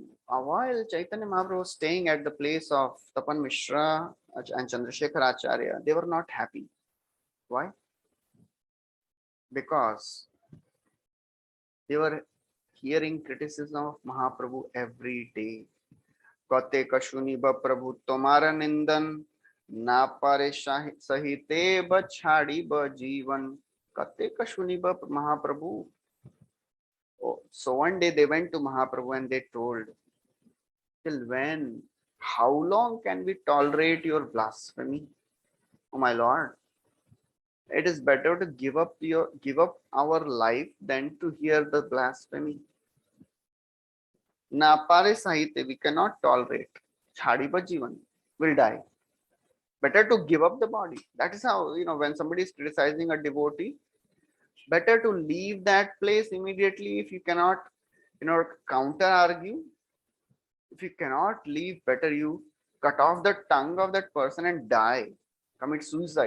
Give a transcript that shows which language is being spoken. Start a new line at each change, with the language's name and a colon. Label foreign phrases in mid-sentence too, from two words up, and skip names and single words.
English: While Chaitanya Mahaprabhu was staying at the place of Tapan Mishra and Chandrasekhar Acharya, they were not happy. Why? Because they were hearing criticism of Mahaprabhu every day.
Bangla: কতে কাশুনি বা প্রভু তোমারা নিন্দন, না পারে সহিতে বা ছাড়ি বা জীবন. কতে কাশুনি বা মহাপ্রভু.
English: Oh, so one day they went to Mahaprabhu and they told, till when? How long can we tolerate your blasphemy? Oh my Lord, it is better to give up our life than to hear the blasphemy.
Bangla: না পারে সহিতে,
English: we cannot tolerate.
Bangla: ছাড়ি বা জীবন,
English: will die. Better to give up the body. That is how, when somebody is criticizing a devotee, better to leave that place immediately. If you cannot, counter argue, if you cannot leave, better you cut off the tongue of that person and die, commit suicide.